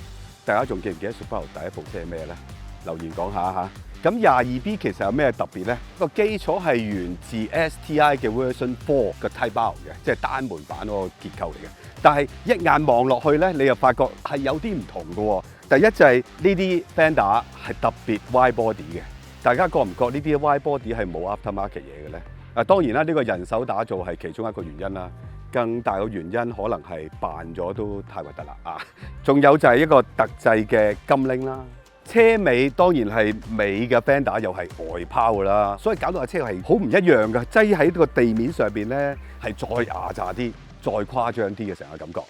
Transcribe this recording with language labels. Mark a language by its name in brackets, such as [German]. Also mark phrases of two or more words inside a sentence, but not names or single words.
[Cantonese] 大家仲記唔記得 Subaru 第一部車係咩呢？留言講下嚇。咁 22B 其實有咩特別呢？個基礎係源自 STI 嘅 Version 4嘅 Type R 嘅，即係單門版嗰個結構嚟嘅。但係一眼望落去咧，你又發覺係有啲唔同嘅喎。第一就係呢啲 fender 係特別 [English] wide body [Cantonese] 嘅，大家覺唔覺呢啲 [English] wide body [Cantonese] 係冇 aftermarket 嘢嘅咧？當然啦，呢個人手打造係其中一個原因啦。更大嘅原因可能係扮咗都太核突啦啊！仲有就係一個特製嘅金鈴啦。車尾當然係尾嘅 fender 又係外拋㗎啦，所以搞到架車係好唔一樣嘅，擠喺個地面上邊咧係再牙炸啲、再誇張啲嘅成個感覺。